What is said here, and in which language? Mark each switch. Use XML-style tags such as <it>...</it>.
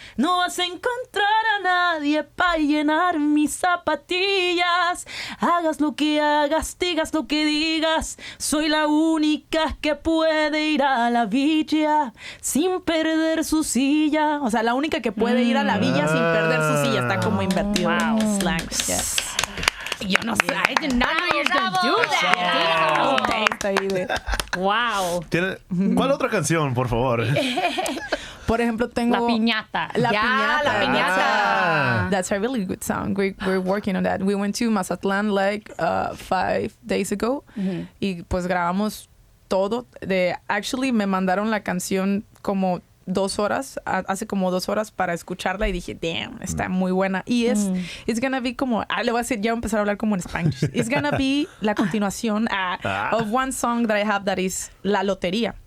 <es>No vas a encontrar a nadie para llenar mis zapatillas. Hagas lo que hagas, digas lo que digas. Soy la única que puede ir a la villa sin perder su silla. O sea, la única que puede ir a la villa sin perder su silla. Está como invertido.</es> <en>Wow. Slang.</en> <es>Yo no sé.</es> <en>I did not know you were gonna do that.</en> <es>Está ahí de...</es> <en>Wow.</en> <es>¿Cuál otra canción, por favor? Por ejemplo, tengo... La piñata. La La piñata.</es> <en>That's a really good song. We're working on that. We went to Mazatlán like 5 days ago.</en> <es>Y pues grabamos todo.</es> <en>Actually,</en> <es>me mandaron la canción como 2 horas, hace como 2 horas para escucharla y dije,</es> <en>damn,</en> <es>está muy buena. Y</es> <en>it's gonna be</en> <es>como, le voy a decir, ya voy a empezar a hablar como en Spanish.</es> <en>It's gonna be</en> <es>la continuación</es> <en>of one song that I have that is La Lotería.</en>